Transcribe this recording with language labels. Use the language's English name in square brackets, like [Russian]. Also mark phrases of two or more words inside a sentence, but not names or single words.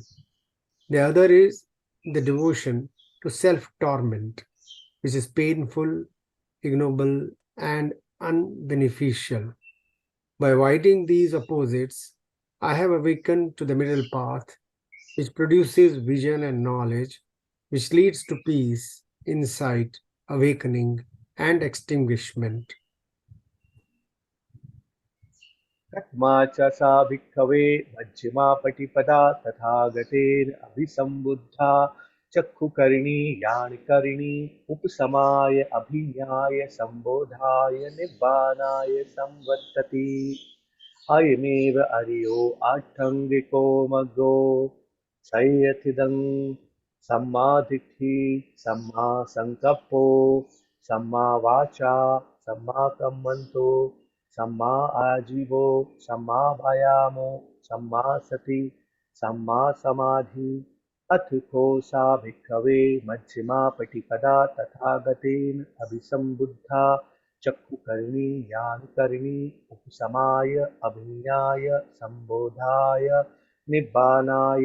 [English] The other is the devotion to self-torment, which is painful, ignoble, and unbeneficial. By avoiding these opposites, I have awakened to the middle path, which produces vision and knowledge, which leads to peace, insight, awakening, and extinguishment. [Pali] कथमा च सा भिक्खवे मज्जिमा पटिपदा तथागतेन अभिसम्बुद्धा चक्षुकर्णी यानकर्णी उपशमाय अभिज्ञाय सम्बोधाय निब्बानाय संवर्तति अयमेव अर्यो आष्टाङ्गिको मग्गो संयतिदं सम्मादिट्ठि सम्मा संकप्पो सम्मा वाचा सम्मा कम्मन्तो सम्मा आजीवो सम्मा वायामो सम्मा सति सम्मा समाधि अथ को सा भिक्खवे मज्जिमा पटिपदा तथागतेन अभिसम्बुद्धा चक्षुकर्णी यानकर्णी उपशमाय अभिज्ञाय सम्बोधाय निब्बानाय